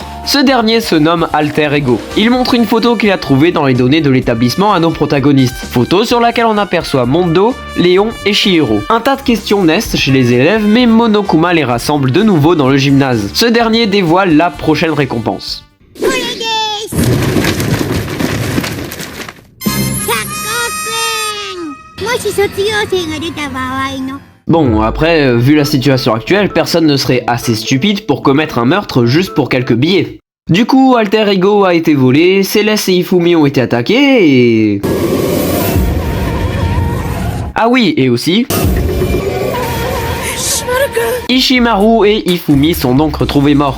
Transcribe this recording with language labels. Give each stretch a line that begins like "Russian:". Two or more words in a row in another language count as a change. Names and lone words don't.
French: Ce dernier se nomme Alter Ego. Il montre une photo qu'il a trouvée dans les données de l'établissement à nos protagonistes. Photo sur laquelle on aperçoit Mondo, Léon et Chihiro. Un tas de questions naissent chez les élèves, mais Monokuma les rassemble de nouveau dans le gymnase. Ce dernier dévoile la prochaine récompense.
Japanese: これです100億円もし卒業生が出た場合の
French: Bon, après, vu la situation actuelle, personne ne serait assez stupide pour commettre un meurtre juste pour quelques billets. Du coup, Alter Ego a été volé, Céleste et Ifumi ont été attaqués et... Ah oui, et aussi... Ishimaru et Ifumi sont donc retrouvés morts.